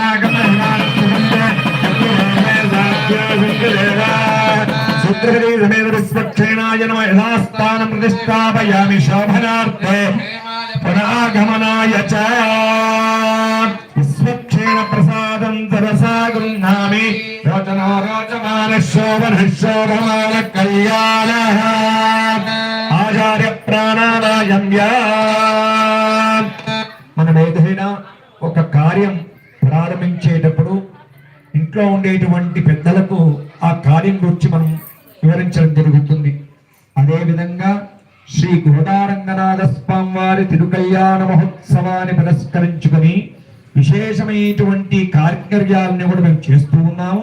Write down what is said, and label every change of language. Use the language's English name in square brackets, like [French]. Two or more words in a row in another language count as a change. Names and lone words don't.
[Sanskrit] सूत्रवती समेत विश्वक्षेणाय नमः यथास्थानं प्रतिष्ठापयामि शोभनार्थे पुनरागमनाय च विश्वक्षेण प्रसादं तरसा गृह्णामि रोचनो रोचमानः शोभनः शोभमानः कल्याणः आचार्य प्राणानायं [Telugu] మనం ఏదైనా ఒక కార్యం ప్రారంభించేటప్పుడు ఇంట్లో ఉండేటువంటి పెద్దలకు ఆ కార్యం గురించి మనం వివరించడం జరుగుతుంది. అదేవిధంగా శ్రీ గోదారంగనాథ స్వామి వారి తిరుకల్యాణ మహోత్సవాన్ని పురస్కరించుకొని విశేషమైనటువంటి కార్యక్రమాలను కూడా మేము చేస్తూ ఉన్నాము.